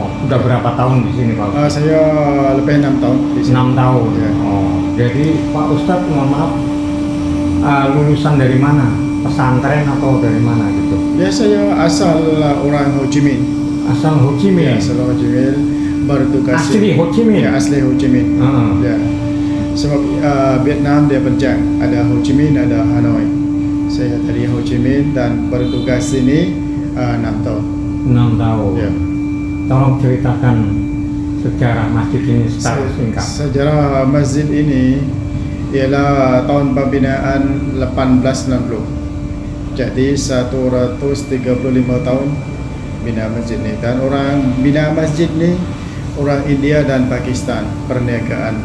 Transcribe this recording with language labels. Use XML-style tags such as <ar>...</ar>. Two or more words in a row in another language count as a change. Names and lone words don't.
<id>Udah berapa tahun di sini Pak? Saya lebih 6 tahun di sini. 6 tahun. Ya. Jadi Pak Ustadz mohon maaf, lulusan dari mana? Pesantren atau dari mana gitu?</id> <ms>Ya, saya asal orang Ho Chi Minh.</ms> <id>Asal Ho Chi Minh.</id> <ms>Ya, asal Ho Chi Minh.</ms> <id>Bertugas. Asli Ho Chi Minh.</id> <ms>Ya, asli Ho Chi Minh. Ya. Sebab Vietnam dia berjaya, ada Ho Chi Minh, ada Hanoi. Saya dari Ho Chi Minh dan bertugas sini 6 tahun.</ms> <id>6 tahun.</id> <ms>Ya.</ms> <id>Tolong ceritakan sejarah masjid ini secara singkat.</id> <ms>Sejarah masjid ini ialah tahun pembinaan 1890. Jadi 135 tahun bina masjid ni, dan orang bina masjid ni orang India dan Pakistan, perniagaan.</ms>